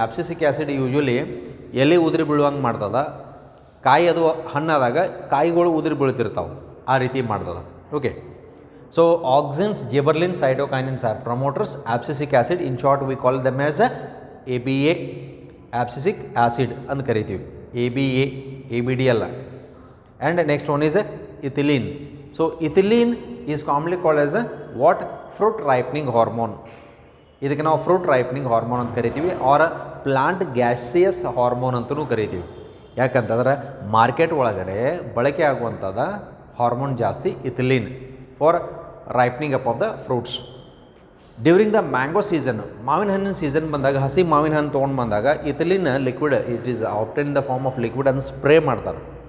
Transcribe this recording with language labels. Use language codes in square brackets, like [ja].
[kn] ಆಬ್ಸಿಸಿಕ್ acid usually ಎಲೆ ಉದುರಿ ಬೀಳುವಂಗೆ ಮಾಡ್ತದೆ. ಕಾಯಿ ಅದು ಹಣ್ಣಾದಾಗ ಕಾಯಿಗಳು ಉದುರಿ ಬೀಳ್ತಿರ್ತಾವೆ, ಆ ರೀತಿ ಮಾಡ್ತದೆ. [en] Okay, so auxins, gibberellin, cytokinins are promoters. Abscisic acid, in short we call them as ABA, [kn] ಆಬ್ಸಿಸಿಕ್ acid ಅಂತ ಕರಿತೀವಿ. ABA, ABD ಅಲ್ಲ. [en] And next one is ethylene. So ethylene is commonly called as what? Fruit ripening hormone. [kn] ಇದಕ್ಕೆ ನಾವು fruit ripening hormone ಅಂತ ಕರಿತೀವಿ, R plant gaseous hormone ಅಂತಲೂ ಕರಿತೀವಿ. ಯಾಕಂತಂದ್ರೆ ಮಾರ್ಕೆಟ್ ಒಳಗಡೆ ಬಳಕೆ ಆಗುವಂಥದ್ದು ಹಾರ್ಮೋನ್ ಜಾಸ್ತಿ ethylene [en] For ripening up of the fruits. During the mango season, [kn] ಮಾವಿನ ಹಣ್ಣಿನ ಸೀಸನ್ ಬಂದಾಗ, ಹಸಿ ಮಾವಿನ ಹಣ್ಣು ತೊಗೊಂಡು ಬಂದಾಗ ethylene liquid, [en] it is often in the form of liquid, [kn] ಅದನ್ನು ಸ್ಪ್ರೇ ಮಾಡ್ತಾರೆ.